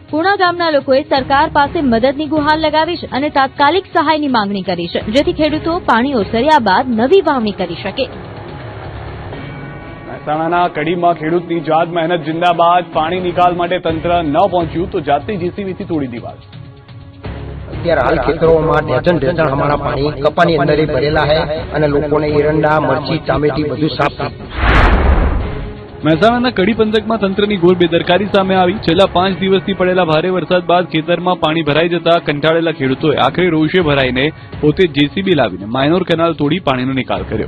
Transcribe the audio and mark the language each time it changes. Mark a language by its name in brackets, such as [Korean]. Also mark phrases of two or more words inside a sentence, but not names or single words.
[Gujarati] પૂણા ગામના લોકોએ સરકાર પાસે મદદની ગુહાર લગાવી છે અને તાત્કાલિક સહાયની માંગણી કરી છે, જેથી ખેડૂતો પાણી ઓસર્યા બાદ નવી વાવણી કરી શકે. મહેસાણાના કડીમાં ખેડૂતની જાત મહેનત જિંદાબાદ. પાણી નિકાલ માટે તંત્ર ન પહોંચ્યું તો જાતે જેસીબીથી તોડી દીવાલ. અત્યારે હાલ ખેતરોમાં ડઝન [Hindi] हमारा पानी कपानी अंदर ही भरेला है [Gujarati] અને લોકોને એરંડા, મરચી, ટામેટી બધું સાફ થયું. મહેસાણાના કડી પંથકમાં તંત્રની ઘોર બેદરકારી સામે આવી. છેલ્લા 5 દિવસથી પડેલા ભારે વરસાદ બાદ ખેતરમાં પાણી ભરાઈ જતા કંટાળેલા ખેડૂતોએ આખરે રોષે ભરાઈને પોતે જેસીબી લાવીને માઇનોર કેનાલ તોડી પાણીનો નિકાલ કર્યો.